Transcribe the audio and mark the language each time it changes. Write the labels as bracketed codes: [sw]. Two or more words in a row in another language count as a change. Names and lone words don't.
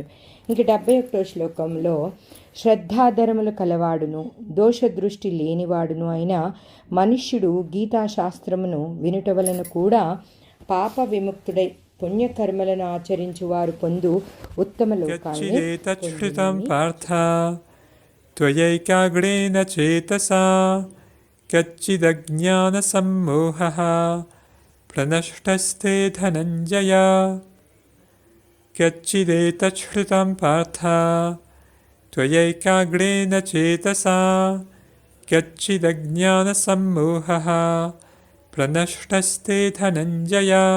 [te] ఇంక 71వ శ్లోకంలో శ్రద్ధాధరములు కలవాడును దోషదృష్టి లేనివాడును అయిన మనుష్యుడు గీతాశాస్త్రమును వినుట వలన కూడా పాప విముక్తుడై పుణ్యకర్మలను ఆచరించువారు పొందు ఉత్తమ లోకాన్ని [sa] त्वयैकाग्रेण चेतसा कच्चिदज्ञानसम्मोहः प्रनष्टस्ते धनञ्जय। कच्चिदेतच्छ्रुतं पार्थ त्वयैकाग्रेण चेतसा कच्चिदज्ञानसम्मोहः प्रनष्टस्ते धनञ्जय।